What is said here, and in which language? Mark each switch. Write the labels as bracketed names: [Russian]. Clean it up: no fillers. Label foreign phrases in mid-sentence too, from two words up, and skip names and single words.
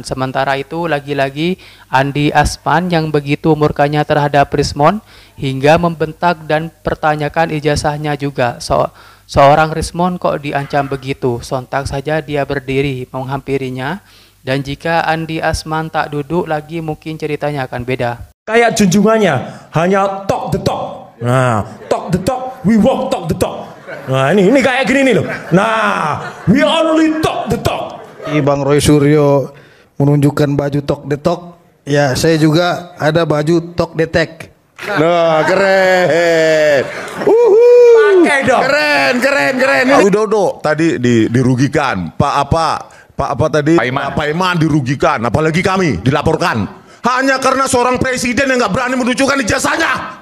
[Indonesian] Sementara itu lagi-lagi Andi Asman yang begitu murkanya terhadap Rismond hingga membentak dan pertanyakan ijazahnya juga. Seorang Rismond kok diancam begitu? Sontak saja dia berdiri menghampirinya, dan jika Andi Asman tak duduk lagi mungkin ceritanya akan beda. Kayak junjungannya hanya [English] talk the talk. Nah, talk the talk, we walk talk the talk. Nah, ini kayak gini nih loh. [Indonesian] Nah, [English] we only talk the talk. [Indonesian] Bang Roy Suryo menunjukkan baju [English] talk the talk. [Indonesian] Ya, saya juga ada baju [English] talk the tech. [Indonesian] Nah, keren. Pakai dong. Keren. Pak Widodo tadi dirugikan. Pak apa tadi? Pak Iman dirugikan. Apalagi kami dilaporkan. Hanya karena seorang presiden yang nggak berani menunjukkan ijazahnya.